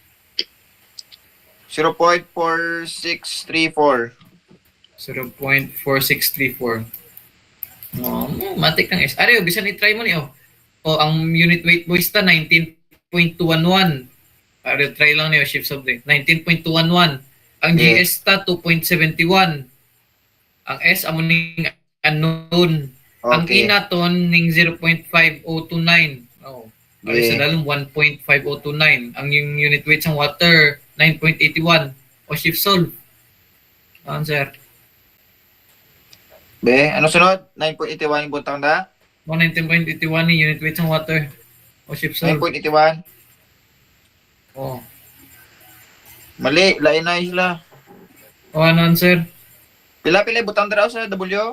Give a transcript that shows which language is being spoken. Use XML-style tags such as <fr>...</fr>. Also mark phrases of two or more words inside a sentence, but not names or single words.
<hil>0.4634. 0.4634. Matik ng S. Ariyo, bisan i-try mo niyo. Ang</hil> <en>unit weight</en> <hil>mo ta 19.211. Ariyo, try lang niyo</hil> <en>shift subject.</en> <hil>19.211. Ang GS ta 2.71. Ang S amo ning unknown. Ang E naton ning 0.5029. Ariyo sa dalom 1.5029. Ang yung</hil> <en>unit weight</en> <hil>sa water 9.81.</hil> <en>Shift solve. Answer.</en> <hil>Ano sunod? 9.81 yung butang na? 19.81 ni</hil> <en>unit weight</en> <hil>ng water.</hil> <en>Shift solve.</en> <hil>9.81. Mali, lain na sila. Ano answer? Pila-pila yung butang na sa W?</hil>